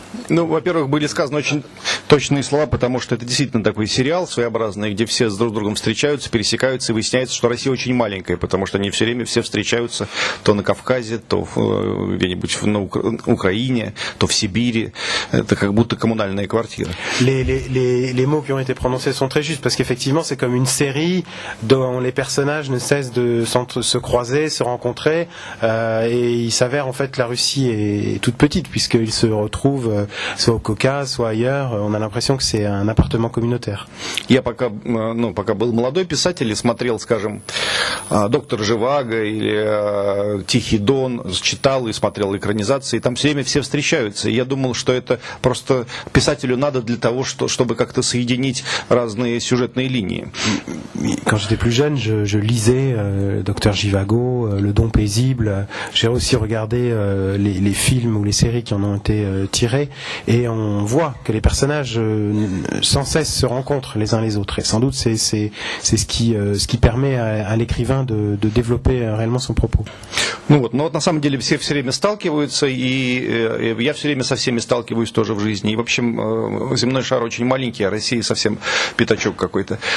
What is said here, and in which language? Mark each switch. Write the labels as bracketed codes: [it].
[ru] Ну, во-первых, были сказаны очень точные слова, потому что это действительно такой сериал своеобразный, где все друг с другом встречаются, пересекаются, и выясняется, что Россия очень маленькая, потому что они все время все встречаются то на Кавказе, то где-нибудь на Украине, то в Сибири. Это как будто коммунальная квартира. [fr] Les mots qui ont été prononcés sont très justes, parce qu'effectivement, c'est comme une série dont les personnages ne cessent de se croiser, se rencontrer, et il s'avère en fait que la Russie est toute petite, puisqu'ils se retrouvent soit au Caucase, soit ailleurs. On a l'impression que c'est un appartement communautaire. [ru] Я пока был молодой писатель и смотрел, скажем, «Доктор Живаго» или «Тихий Дон», читал и смотрел экранизации, и там все время все встречаются. И я думал, что это просто писателю надо для того, чтобы как-то соединить разные сюжетные линии. [fr] Quand j'étais plus jeune, je lisais Docteur Живаго, Le Don paisible. J'ai aussi regardé les films ou les séries qui en ont été tirés, et on voit que les personnages sans cesse se rencontrent les uns les autres. Et sans doute c'est ce qui permet à l'écrivain de développer réellement son propos. [ru] Ну вот, но вот на самом деле все время сталкиваются, и я все время со всеми сталкиваюсь тоже в жизни. И, в общем, земной шар очень маленький, а Россия совсем пятачок какой-то.